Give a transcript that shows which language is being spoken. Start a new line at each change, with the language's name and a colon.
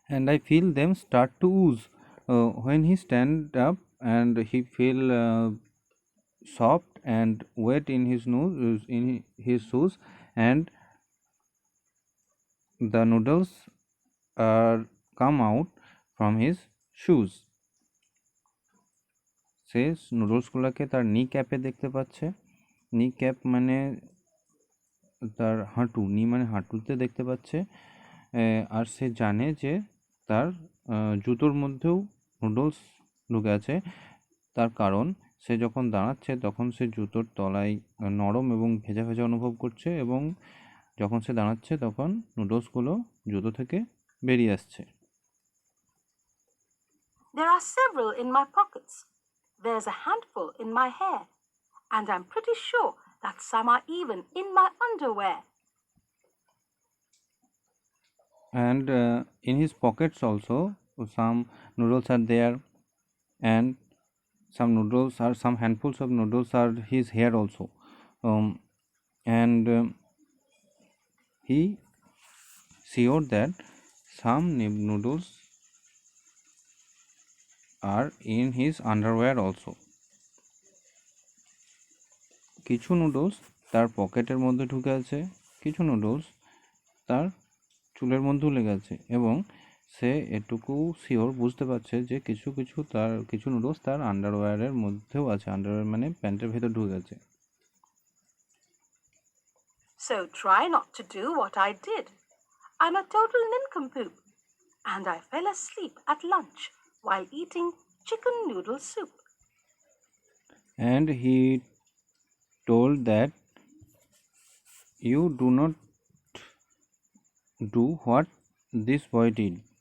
English: I feel them start to ooze when he stand up, and he feel soft and wet in his nose, in his shoes, and the noodles are come out from his shoes.
Bangla: সে নুডলসগুলোকে তার নি ক্যাপে দেখতে পাচ্ছে। নি cap মানে তার হাঁটু, নি মানে হাঁটুতে দেখতে পাচ্ছে, আর সে জানে যে তার জুতোর মধ্যেও নুডলস ঢুকে আছে। তার কারণ সে যখন দাঁড়াচ্ছে তখন সে জুতোর তলায় নরম এবং ভেজা ভেজা অনুভব করছে, এবং যখন সে দাঁড়াচ্ছে তখন নুডলসগুলো জুতো থেকে বেরিয়ে আসছে।
English: There are several in my pockets. There's a handful in my hair, and I'm pretty sure that some are even in my underwear. And in his pockets also some noodles are there, and some handfuls of noodles are his hair also. And he sure that some noodles are in his underwear also.
Bangla: কিছু noodles তার পকেটের মধ্যে ঢুকে আছে, কিছু noodles তার চুলের মধ্যেও লেগে আছে, এবং সে এটুকু শিওর বুঝতে পারছে যে কিছু নুডলস তার আন্ডারওয়্যারের মধ্যেও আছে। আন্ডারওয়্যার মানে প্যান্টের ভেতর ঢুকে গেছে।
English: So try not to do what I did. I'm a total nincompoop, and I fell asleep at lunch while eating chicken noodle soup. And he told that you do not do what this boy did.